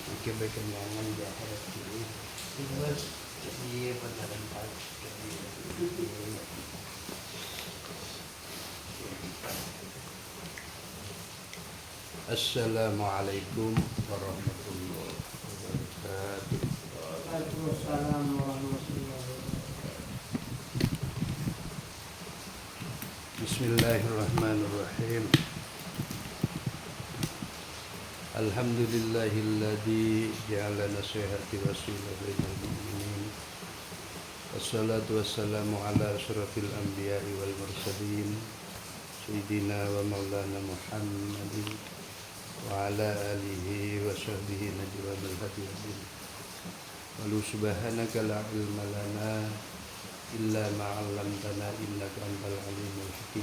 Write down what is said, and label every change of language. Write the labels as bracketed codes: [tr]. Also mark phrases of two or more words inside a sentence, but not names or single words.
[id] kekenyangan di akhirat ini. Terus dia beneran pas. [ar] السلام عليكم ورحمة الله وبركاته. وعليكم السلام ورحمة الله وبركاته. Bismillahirrahmanirrahim. الحمد لله الذي جعل نصيحتي وسيلة بين المؤمنين. والصلاة والسلام على أشرف الأنبياء والمرسلين سيدنا ومولانا محمد وعلى آله وصحبه نجواد الهديادين. ولو سبحانك لا علم لنا إلا ما علمتنا إنك أنت العليم الحكيم.